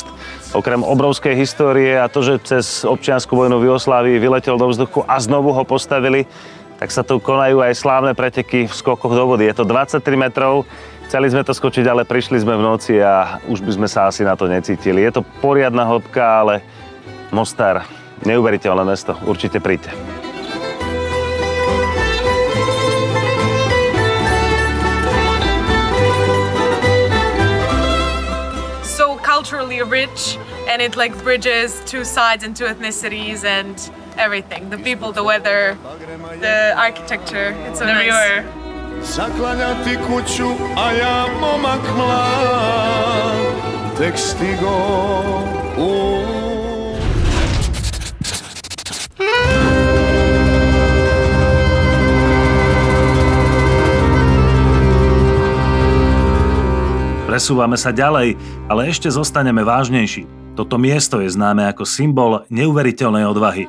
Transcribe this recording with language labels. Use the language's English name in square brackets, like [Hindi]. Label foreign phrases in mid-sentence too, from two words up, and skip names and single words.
[Slovak] Okrem obrovskej histórie a to, že cez občiansku vojnu v Jugoslávii vyletel do vzduchu a znovu ho postavili, tak sa tu konajú aj slávne preteky v skokoch do vody. Je to 23 metrov. Chceli sme to skočiť, ale prišli sme v noci a už by sme sa asi na to necítili. Je to poriadna hĺbka, ale Mostar, neuveriteľné mesto. Určite príďte. [English] So culturally rich, and it like bridges two sides and two ethnicities and everything. The people, the weather, the architecture. It's so nice. [Bosnian] Zaklanjati kuću, a ja momak mlad, tek stigo u... [Slovak] Presúvame sa ďalej, ale ešte zostaneme vážnejší. Toto miesto je známe ako symbol neuveriteľnej odvahy.